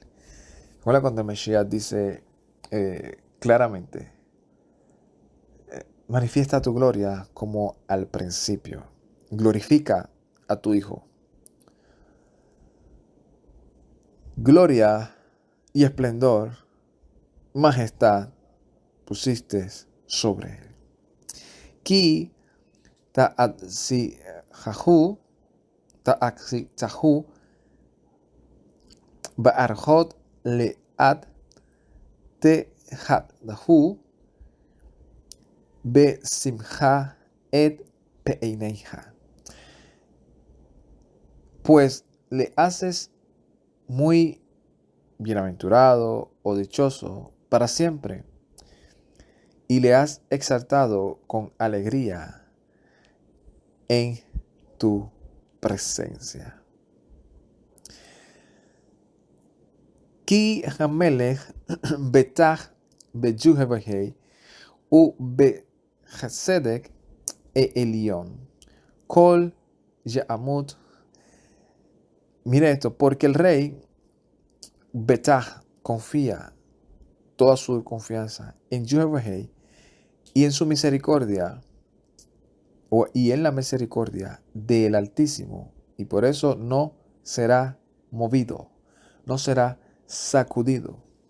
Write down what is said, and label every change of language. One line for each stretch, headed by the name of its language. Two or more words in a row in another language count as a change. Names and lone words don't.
Spanish: Bueno, cuando Mesías dice claramente, manifiesta tu gloria como al principio, glorifica a tu Hijo. Gloria y esplendor, majestad pusiste sobre él.
Hebrew: כי תשיתהו ברכות לעד תחדהו בשמחה את פניך.
Spanish: Pues le haces muy bienaventurado o dichoso para siempre, y le has exaltado con alegría en tu presencia.
Hebrew: כי המלך בוטח ביהוה ובחסד עליון בל ימוט.
Spanish: Mire esto, porque el rey betach confía toda su confianza en Juhevahei y en su misericordia, y en la misericordia del Altísimo, y por eso no será movido, no será sacudido.